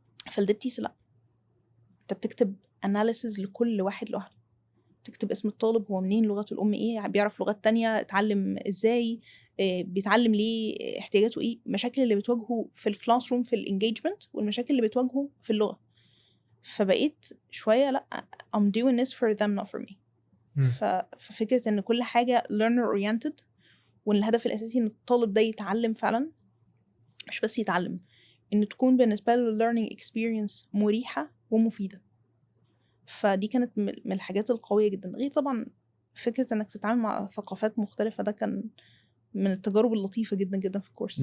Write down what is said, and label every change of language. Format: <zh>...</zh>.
<ar>فالدبتيس لا، انت بتكتب analysis لكل واحد لوحده، تكتب اسم الطالب، هو منين، لغته الأم ايه، بيعرف لغات تانية، اتعلم ازاي، بيتعلم ليه، احتياجاته ايه، المشاكل اللي بتواجهه في الكلاس روم في الانجيجمنت، والمشاكل اللي بتواجهه في اللغة. فبقيت شوية لا</ar> <en>I'm doing this for them not for me.</en> <ar>ففكرة ان كل حاجة learner oriented، وان الهدف الاساسي ان الطالب ده يتعلم فعلا، مش بس يتعلم، ان تكون بالنسبة له learning experience مريحة ومفيدة. فدي كانت من الحاجات القوية جدا. غير طبعا فكرة انك تتعامل مع ثقافات مختلفة، ده كان من التجارب اللطيفة جدا جدا في الكورس.</ar>